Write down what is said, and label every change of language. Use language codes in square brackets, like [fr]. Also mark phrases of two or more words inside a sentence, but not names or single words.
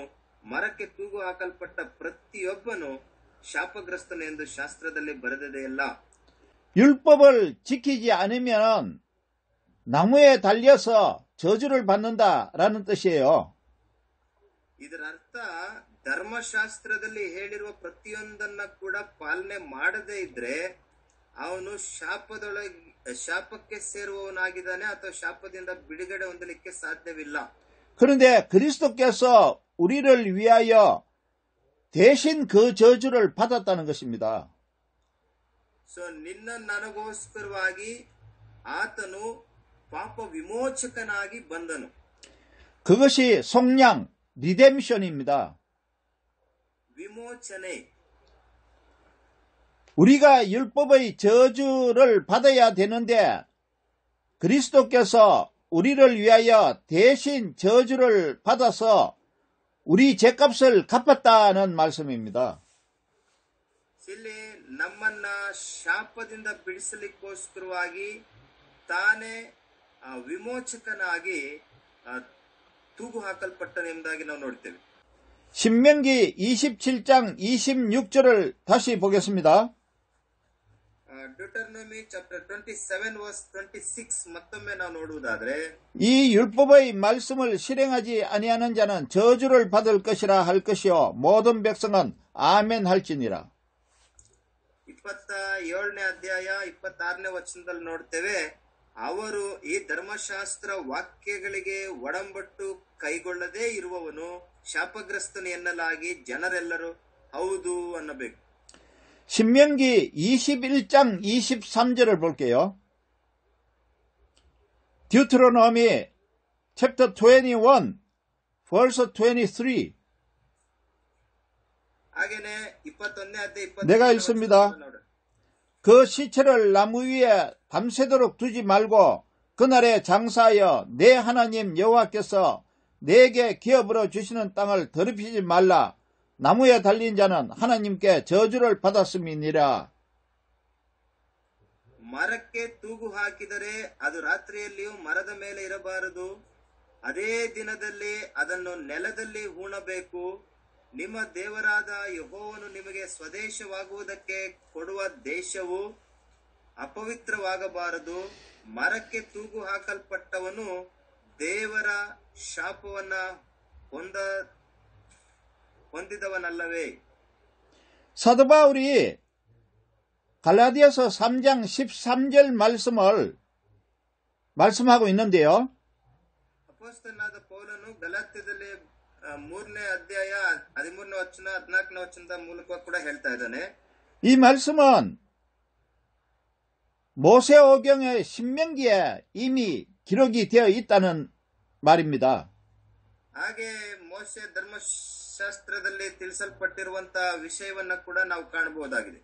[kn] ಮರಕ್ಕೆ ತೂಗು ಹಾಕಲ್ಪಟ್ಟ ಪ್ರತಿಯೊಬ್ಬನು ಶಾಪಗ್ರಸ್ತನು ಎಂದು ಶಾಸ್ತ್ರದಲ್ಲಿ ಬರೆದಿದೆಯಲ್ಲ. [ko] 율법을 지키지 않으면 나무에 달려서 저주를 받는다라는 뜻이에요. [kn] ಇದರ ಅರ್ಥ ಧರ್ಮಶಾಸ್ತ್ರದಲ್ಲಿ ಹೇಳಿರುವ ಪ್ರತಿಯೊಂದನ್ನ ಕೂಡ ಪಾಲನೆ ಮಾಡದೇ ಇದ್ರೆ ಅವನು ಶಾಪಕ್ಕೆ ಸೇರುವವನಾಗಿದ್ದಾನೆ ಅಥವಾ ಶಾಪದಿಂದ ಬಿಡುಗಡೆ ಹೊಂದಲಿಕ್ಕೆ ಸಾಧ್ಯವಿಲ್ಲ. [ko] 그런데 그리스도께서 우리를 위하여 대신 그 저주를 받았다는 것입니다. [kn] ಸೊ ನಿನ್ನ ನನಗೋಸ್ಕರವಾಗಿ ಆತನು ಪಾಪ ವಿಮೋಚಕನಾಗಿ ಬಂದನು. [ko] 그것이 속량, 리뎀션입니다. [kn] ವಿಮೋಚನೆ. [ko] 우리가 율법의 저주를 받아야 되는데 그리스도께서 우리를 위하여 대신 저주를 받아서 우리 죄값을 갚았다는 말씀입니다. [kn] ಇಲ್ಲಿ ನಮ್ಮನ್ನ ಶಾಪದಿಂದ ಬಿಡಿಸಲಿಕ್ಕೋಸ್ಕರವಾಗಿ ತಾನೇ ವಿಮೋಚಕನಾಗಿ ತೂಗು ಹಾಕಲ್ಪಟ್ಟನೆಂಬುದಾಗಿ ನಾವು ನೋಡ್ತೇವೆ. [ko] 신명기 27장 26절을 다시 보겠습니다. [kn] ಡ್ಯೂಟರ್ನಮಿ ಚಾಪ್ಟರ್ 27 ವರ್ಸ್ 26 ಮತ್ತೊಮ್ಮೆ ನಾವು ನೋಡುವುದಾದ್ರೆ [ko] 이 율법의 말씀을 실행하지 아니하는 자는 저주를 받을 것이라 할 것이요 모든 백성은 아멘 할지니라. [kn] 27ನೇ ಅಧ್ಯಾಯ 26ನೇ ವಚನದಲ್ಲಿ ನೋಡ್ತೇವೆ, ಅವರು ಈ ಧರ್ಮಶಾಸ್ತ್ರ ವಾಕ್ಯಗಳಿಗೆ ಒಡಂಬಟ್ಟು ಕೈಗೊಳ್ಳದೇ ಇರುವವನು ಶಾಪಗ್ರಸ್ತನು ಎನ್ನಲಾಗಿ ಜನರೆಲ್ಲರೂ ಹೌದು ಅನ್ನಬೇಕು. [ko] 신명기 21장 23절을 볼게요. [en] Deuteronomy chapter 21 verse 23. [kn] ಹಾಗೇನೆ 21ನೇ ಅಧ್ಯಾಯ [ko] 내가 읽습니다. 그 시체를 나무 위에 밤새도록 두지 말고 그날에 장사하여 내 하나님 여호와께서 내게 기업으로 주시는 땅을 더럽히지 말라. 나무에 달린 자는 하나님께 저주를 받았음이니라. [kn] ಮರಕ್ಕೆ ತೂಗು ಹಾಕಿದರೆ ಅದು ರಾತ್ರಿಯಲ್ಲಿಯೂ ಮರದ ಮೇಲೆ ಇರಬಾರದು. ಅದೇ ದಿನದಲ್ಲಿ ಅದನ್ನು ನೆಲದಲ್ಲಿ ಹೂಣಬೇಕು. ನಿಮ್ಮ ದೇವರಾದ ಯೆಹೋವನು ನಿಮಗೆ ಸ್ವದೇಶವಾಗುವುದಕ್ಕೆ ಕೊಡುವ ದೇಶವು ಅಪವಿತ್ರವಾಗಬಾರದು. ಮರಕ್ಕೆ ತೂಗು ಹಾಕಲ್ಪಟ್ಟವನು ದೇವರ ಶಾಪವನ್ನ ಹೊಂದಿದವನಲ್ಲವೇ? [ko] 사도 바울이 갈라디아서 3장 13절 말씀하고 있는데요. [kn] ಅಪೊಸ್ತಲನಾದ ಪೌಲನು ಗಲಾತ್ಯದಲ್ಲಿ 3ನೇ ಅಧ್ಯಾಯ 13ನೇ ವಚನ 14ನೇ ವಚನದ ಮೂಲಕ ಕೂಡ ಹೇಳ್ತಾ ಇದ್ದಾನೆ. [ko] 이 말씀은 모세오경의 신명기에 이미 기록이 되어 있다는 말입니다. [kn] ಹಾಗೆ ಮೋಶೆ ಧರ್ಮಶಾಸ್ತ್ರದಲ್ಲಿ ತಿಳಿಸಲ್ಪಟ್ಟಿರುವಂತಹ ವಿಷಯವನ್ನ ಕೂಡ ನಾವು ಕಾಣಬಹುದಾಗಿದೆ.